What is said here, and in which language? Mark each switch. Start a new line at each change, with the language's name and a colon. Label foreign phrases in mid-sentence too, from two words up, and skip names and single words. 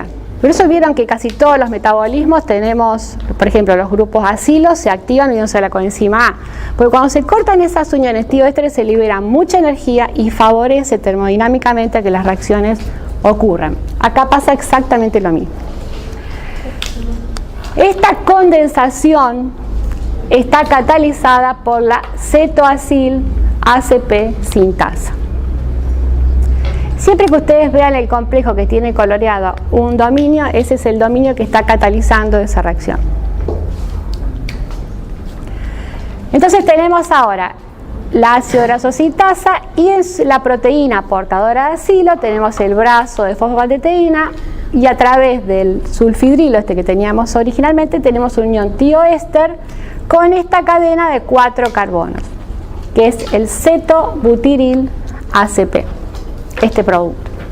Spanish: Por eso vieron que casi todos los metabolismos tenemos, por ejemplo, los grupos asilos se activan uniéndose a la coenzima A. Porque cuando se cortan esas uniones tioésteres se libera mucha energía y favorece termodinámicamente a que las reacciones ocurran. Acá pasa exactamente lo mismo. Esta condensación está catalizada por la cetoacil ACP sintasa. Siempre que ustedes vean el complejo que tiene coloreado un dominio, ese es el dominio que está catalizando esa reacción. Entonces tenemos ahora la ácido graso sintasa y en la proteína portadora de acilo tenemos el brazo de fosfatidina y a través del sulfidrilo que teníamos originalmente tenemos una unión tioéster con esta cadena de 4 carbonos, que es el cetobutiril ACP, este producto.